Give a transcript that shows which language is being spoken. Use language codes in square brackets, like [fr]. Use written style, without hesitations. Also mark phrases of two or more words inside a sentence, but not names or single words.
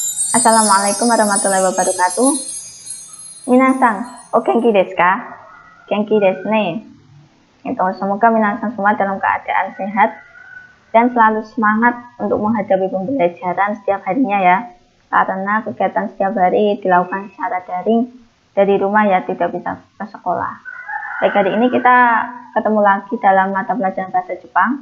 [ar] السلام عليكم ورحمة الله وبركاته. [ja] 皆さん、お元気ですか? 元気ですね. [id] Semoga minasan semua dalam keadaan sehat dan selalu semangat untuk menghadapi pembelajaran setiap harinya ya. Karena kegiatan setiap hari dilakukan secara daring dari rumah ya, tidak bisa ke sekolah. Baik, hari ini kita ketemu lagi dalam mata pelajaran bahasa Jepang.